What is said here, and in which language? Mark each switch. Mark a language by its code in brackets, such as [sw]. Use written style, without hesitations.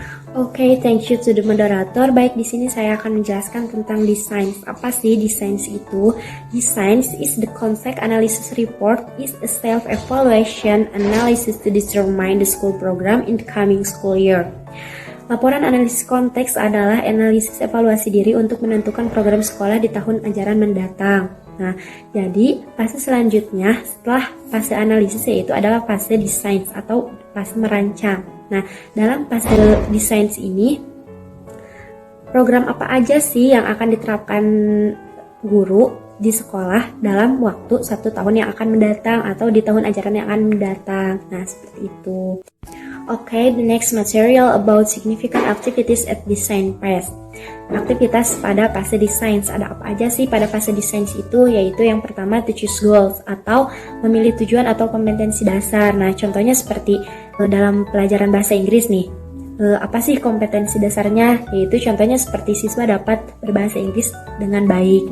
[id] Oke, [en] thank you to the moderator. [id] Baik, di sini saya akan menjelaskan tentang design. Apa sih design itu? [en] Design is the concept analysis report is a self-evaluation analysis to determine the school program in the coming school year. [id] Laporan analisis konteks adalah analisis evaluasi diri untuk menentukan program sekolah di tahun ajaran mendatang. Nah, jadi fase selanjutnya setelah fase analisis yaitu adalah fase desain atau fase merancang. Nah, dalam fase desain ini, program apa aja sih yang akan diterapkan guru di sekolah dalam waktu 1 tahun yang akan mendatang atau di tahun ajaran yang akan mendatang. Nah, seperti itu. [en] Okay, the next material about significant activities at design phase. [id] Aktivitas pada fase desain. Ada apa aja sih pada fase desain itu? Yaitu yang pertama [en] to choose goals [id] atau memilih tujuan atau kompetensi dasar. Nah, contohnya seperti dalam pelajaran bahasa Inggris nih. Apa sih kompetensi dasarnya? Yaitu contohnya seperti siswa dapat berbahasa Inggris dengan baik.